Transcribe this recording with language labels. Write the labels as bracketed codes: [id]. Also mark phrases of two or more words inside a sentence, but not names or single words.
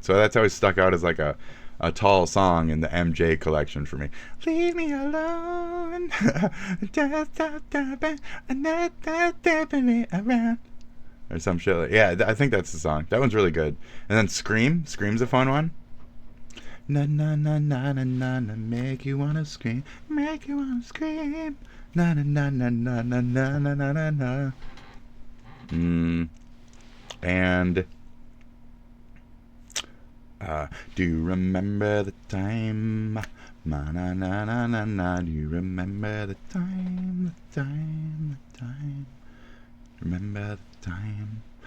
[en] So that's always stuck out as like a tall song in the MJ collection for me. Leave me alone. Or some shit like, yeah, I think that's the song. That one's really good. And then Scream. Scream's a fun one. Na na na na na na na, make you wanna scream, make you wanna scream. Na na na na na na na na na na. And do you remember the time? Na na na na na na. Do you remember the time? The time, the time. Remember the time?